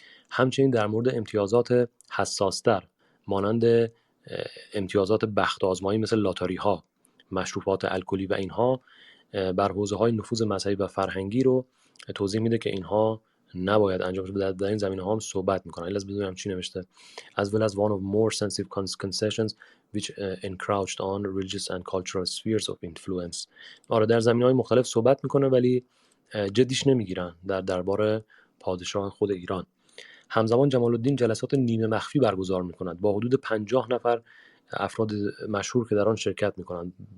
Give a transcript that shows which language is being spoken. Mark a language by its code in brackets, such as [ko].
[fa] همچنین در مورد امتیازات حساستر مانند امتیازات بخت آزمایی مثل لاتاری ها، مشروبات الکلی و اینها بر حوزه های نفوذ مذهبی و فرهنگی رو توضیح میده که اینها نباید انجام بشه. در این زمینه ها هم صحبت میکنن. لازم بدونم چی نوشته. [en] as well as one of more sensitive concessions which encroached on religious and cultural spheres of influence. [fa] آره در زمینه‌های مختلف صحبت میکنه ولی جدیش نمیگیرن در دربار پادشاه خود ایران. همزمان جمال الدین جلسات نیمه مخفی برگزار میکند با حدود 50 نفر افراد مشهور که در آن شرکت میکنند.